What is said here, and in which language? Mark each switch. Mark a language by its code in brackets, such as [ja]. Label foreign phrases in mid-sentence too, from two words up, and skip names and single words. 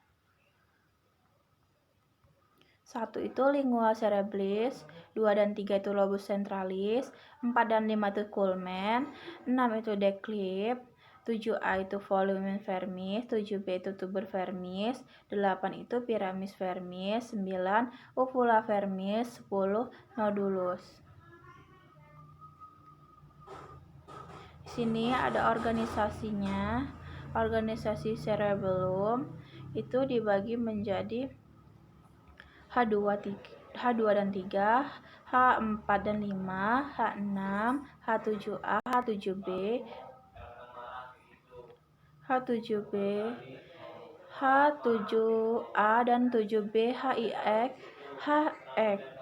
[id] 1 itu [la] lingua cerebris, [id] 2 dan 3 itu [la] lobus centralis, [id] 4 dan 5 itu culmen, 6 itu declip, 7A itu [la] volumen vermis, [id] 7B itu [la] tuber vermis, [id] 8 itu [la] piramis vermis, [id] 9 [la] uvula vermis, [id] 10 nodulus. Di sini ada organisasinya. Organisasi cerebellum itu dibagi menjadi H2 dan 3, H4 dan 5, H6, H7A, H7B, H7A dan 7B, HIX, HX.